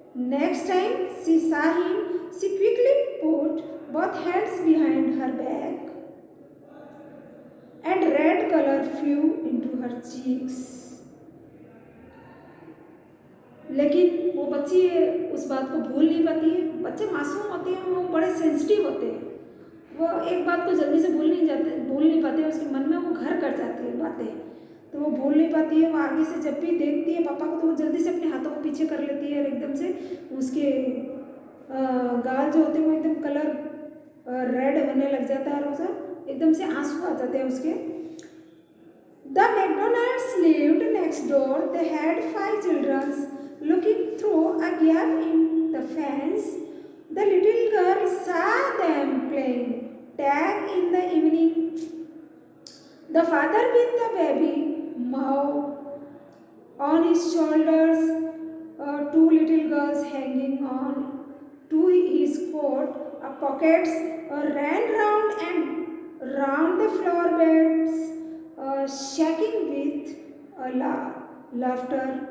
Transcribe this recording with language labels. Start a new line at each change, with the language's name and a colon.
English: Next time she saw him, she quickly put both hands behind her back, and red color flew into her cheeks.
Hindi: लेकिन वो बच्ची उस बात को भूल नहीं पाती है। बच्चे मासूम होते हैं, वो बड़े सेंसिटिव होते हैं, वो एक बात को जल्दी से भूल नहीं पाते, उसके मन में वो घर कर जाती है बातें, तो वो भूल नहीं पाती है। वो आगे से जब भी देखती है पापा को तो वो जल्दी से अपने हाथों को पीछे कर लेती है और एकदम से उसके गाल जो होते हैं वो एकदम कलर रेड होने लग जाता है और उसे एकदम से आंसू आ जाते हैं उसके।
English: The McDonald's lived next door. They had 5 children. Looking through a gap in the fence, the little girl saw them playing tag in the evening. The father with the baby Mao on his shoulders, 2 little girls hanging on to his coat pockets, ran round and round the floor beds, shaking with laughter.